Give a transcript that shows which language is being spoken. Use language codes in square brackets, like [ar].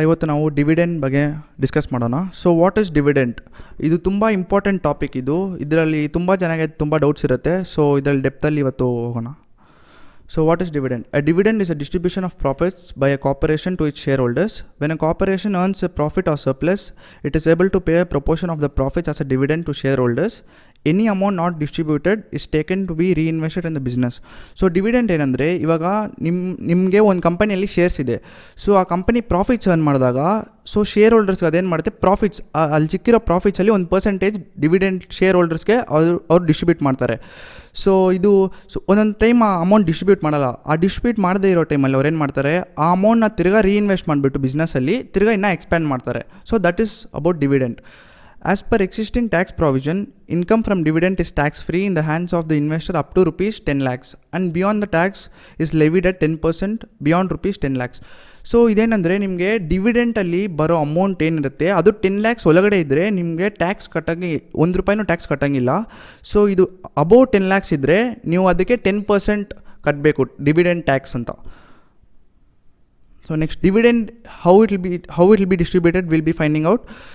[kn] ಇವತ್ತು ನಾವು ಡಿವಿಡೆಂಡ್ ಬಗ್ಗೆ ಡಿಸ್ಕಸ್ ಮಾಡೋಣ. [en] So what is dividend? [kn] ಇದು ತುಂಬ ಇಂಪಾರ್ಟೆಂಟ್ ಟಾಪಿಕ್. ಇದರಲ್ಲಿ ತುಂಬ ಜನಕ್ಕೆ ತುಂಬ ಡೌಟ್ಸ್ ಇರುತ್ತೆ. ಸೊ ಇದರಲ್ಲಿ ಡೆಪ್ತಲ್ಲಿ ಇವತ್ತು ಹೋಗೋಣ. [en] So what is dividend? A dividend is a distribution of profits by a corporation to its shareholders. When a corporation earns a profit or surplus, it is able to pay a proportion of the profits as a dividend to shareholders. Any amount not distributed is taken to be reinvested in the business. [kn] So dividend ಏನಂದರೆ, ಇವಾಗ ನಿಮಗೆ ಒಂದು ಕಂಪನಿಯಲ್ಲಿ shares ಇದೆ. So ಆ company profits earn ಮಾಡಿದಾಗ so share ಹೋಲ್ಡರ್ಸ್ಗೆ ಅದೇನು ಮಾಡುತ್ತೆ, ಪ್ರಾಫಿಟ್ಸ್ ಅಲ್ಲಿ ಸಿಕ್ಕಿರೋ ಪ್ರಾಫಿಟ್ಸಲ್ಲಿ ಒಂದು ಪರ್ಸೆಂಟೇಜ್ ಡಿವಿಡೆಂಟ್ ಶೇರ್ ಹೋಲ್ಡರ್ಸ್ಗೆ ಅವ್ರು ಡಿಸ್ಟ್ರಿಬ್ಯೂಟ್ ಮಾಡ್ತಾರೆ. ಸೊ ಒಂದೊಂದು ಟೈಮ್ ಆ ಅಮೌಂಟ್ ಡಿಸ್ಟ್ರಿಬ್ಯೂಟ್ ಮಾಡಲ್ಲ. ಆ ಡಿಸ್ಟ್ರಿಬ್ಯೂಟ್ ಮಾಡದೇ ಇರೋ ಟೈಮಲ್ಲಿ ಅವ್ರು ಏನು ಮಾಡ್ತಾರೆ, ಆ ಅಮೌಂಟ್ನ ತಿರ್ಗಾ ರೀಇನ್ವೆಸ್ಟ್ ಮಾಡಿಬಿಟ್ಟು ಬಿಸ್ನೆಸ್ಸಲ್ಲಿ ತಿರ್ಗಾ ಇನ್ನೂ ಎಕ್ಸ್ಪ್ಯಾಂಡ್ ಮಾಡ್ತಾರೆ. [en] So that is about dividend. As per existing tax provision, income from dividend is tax-free in the hands of the investor up to rupees 10 lakhs and beyond the tax is levied at 10% beyond rupees 10 lakhs. [kn] So ಇದೇನಂದರೆ, ನಿಮಗೆ ಡಿವಿಡೆಂಟಲ್ಲಿ ಬರೋ amount ಏನಿರುತ್ತೆ ಅದು 10 lakhs ಒಳಗಡೆ ಇದ್ದರೆ ನಿಮಗೆ tax ಕಟ್ಟಂಗೆ ₹1 tax ಕಟ್ಟಂಗಿಲ್ಲ. So ಇದು above 10 lakhs ಇದ್ದರೆ ನೀವು ಅದಕ್ಕೆ 10% ಕಟ್ಟಬೇಕು ಡಿವಿಡೆಂಟ್ ಟ್ಯಾಕ್ಸ್ ಅಂತ. [en] So next dividend how it will be distributed will be finding out.